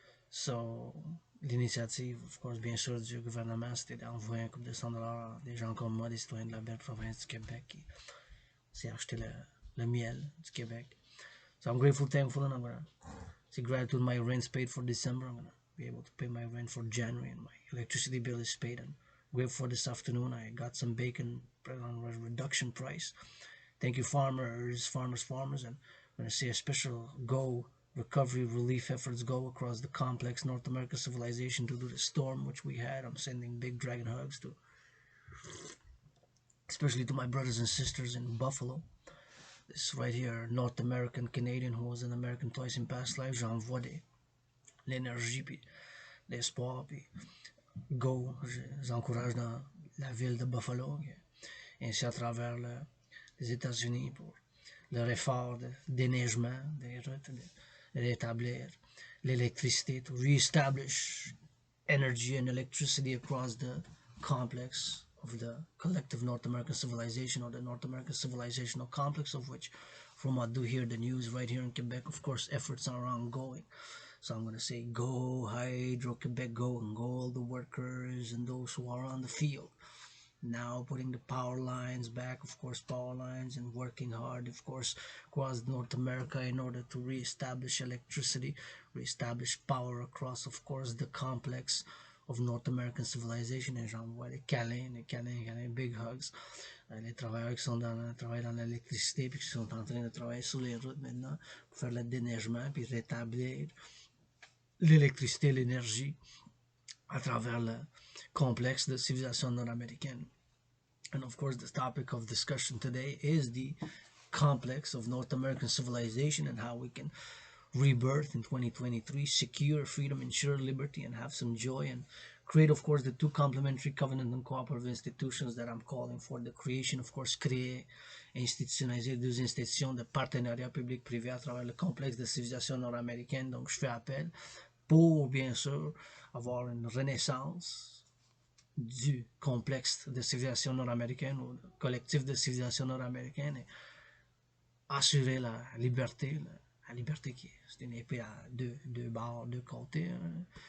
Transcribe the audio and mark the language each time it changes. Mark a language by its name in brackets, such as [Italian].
[French] So, l'initiative, [English] of course, [French] bien sûr, du gouvernement, c'était d'envoyer un couple de $100 à des gens comme moi, des citoyens de la Belle Province du Québec, qui s'est acheté le miel du Québec. [English] So I'm grateful, thankful, and I'm gonna say gratitude. My rent's paid for December. I'm gonna be able to pay my rent for January, and my electricity bill is paid. And grateful for this afternoon. I got some bacon on a reduction price. Thank you, farmers, and I'm gonna say a special go recovery relief efforts go across the complex North American civilization due to the storm which we had. I'm sending big dragon hugs to, especially to my brothers and sisters in Buffalo. This right here, North American Canadian who was an American twice in past lives. [French] J'envoie l'énergie puis l'espoir puis go. J'encourage dans la ville de Buffalo, ainsi à travers les États-Unis pour leur effort de déneigement des routes, de rétablir l'électricité, [English] to reestablish energy and electricity across the complex of the collective North American civilization, or the North American civilizational complex, of which, from what I do hear the news right here in Quebec, of course, efforts are ongoing. So I'm going to say go Hydro-Quebec, go, and go all the workers and those who are on the field. Now putting the power lines back, of course, power lines, and working hard, of course, across North America in order to reestablish electricity, reestablish power across, of course, the complex of North American civilization. [French] Et j'envoie des câlins, [English] big hugs. [French] Les travailleurs qui sont travaillent dans l'électricité puis qui sont en train de travailler sur les routes maintenant pour faire le déneigement puis rétablir l'électricité, l'énergie à travers le complexe de civilisation nord-américaine. [English] And of course, the topic of discussion today is the complex of North American civilization and how we can rebirth in 2023, secure freedom, ensure liberty, and have some joy, and create, of course, the two complementary covenant and cooperative institutions that I'm calling for. The creation, of course, [French] créer, institutionnaliser deux institutions de partenariat public-privé à travers le complexe de civilisation nord-américaine. Donc, je fais appel pour, bien sûr, avoir une renaissance du complexe de civilisation nord-américaine ou collectif de civilisation nord-américaine et assurer la liberté qui c'est une épée à deux bords, deux côtés. Hein.